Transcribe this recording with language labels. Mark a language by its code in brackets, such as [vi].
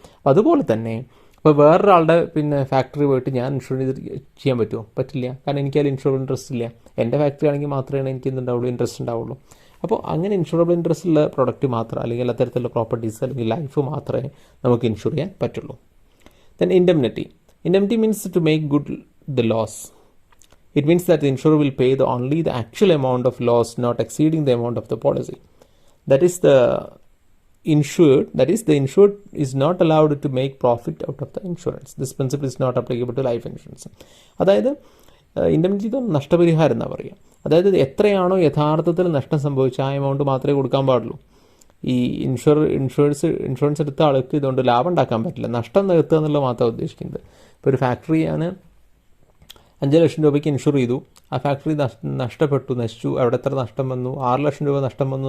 [ml] അപ്പോൾ അതുപോലെ തന്നെ ഇപ്പോൾ വേറൊരാളുടെ ഫാക്ടറി പോയിട്ട് ഞാൻ ഇൻഷുർ ചെയ്യാൻ പറ്റുമോ? പറ്റില്ല. കാരണം എനിക്ക് അതിൽ ഇൻഷുറബിൾ ഇൻട്രസ്റ്റ് ഇല്ല. എൻ്റെ ഫാക്ടറി ആണെങ്കിൽ മാത്രമേ എനിക്ക് എന്തുണ്ടാവുള്ളൂ, ഇൻട്രസ്റ്റ് ഉണ്ടാവുള്ളൂ. അപ്പോൾ അങ്ങനെ ഇൻഷുറബിൾ ഇൻട്രസ്റ്റ് ഉള്ള പ്രോഡക്റ്റ് മാത്രം, അല്ലെങ്കിൽ അത്തരത്തിലുള്ള പ്രോപ്പർട്ടീസ് അല്ലെങ്കിൽ ലൈഫ് മാത്രമേ നമുക്ക് ഇൻഷുർ ചെയ്യാൻ പറ്റുള്ളൂ. [en] Then indemnity means to make good the loss. It means that the insurer will pay only the actual amount of loss, not exceeding the amount of the policy. That is the insured is not allowed to make profit out of the insurance. This principle is not applicable to life insurance. [ml] അതായത് indemnity നഷ്ടപരിഹാരം എന്നാ പറയുക. അതായത് എത്രയാണോ യഥാർത്ഥത്തിൽ നഷ്ടം സംഭവിച്ച ആ എമൗണ്ട് മാത്രമേ കൊടുക്കാൻ പാടുള്ളൂ. ഈ ഇൻഷുറൻസ് എടുത്ത ആൾക്ക് ഇതുകൊണ്ട് ലാഭം ഉണ്ടാക്കാൻ പറ്റില്ല, നഷ്ടം നികത്തുക എന്നുള്ളത് മാത്രമാണ് ഉദ്ദേശിക്കുന്നത്. ഇപ്പോൾ ഒരു ഫാക്ടറി ഞാൻ 5 ലക്ഷം രൂപയ്ക്ക് ഇൻഷുർ ചെയ്തു, ആ ഫാക്ടറി നശിച്ചു. അവിടെ എത്ര നഷ്ടം വന്നു? 6 ലക്ഷം രൂപ നഷ്ടം വന്നു.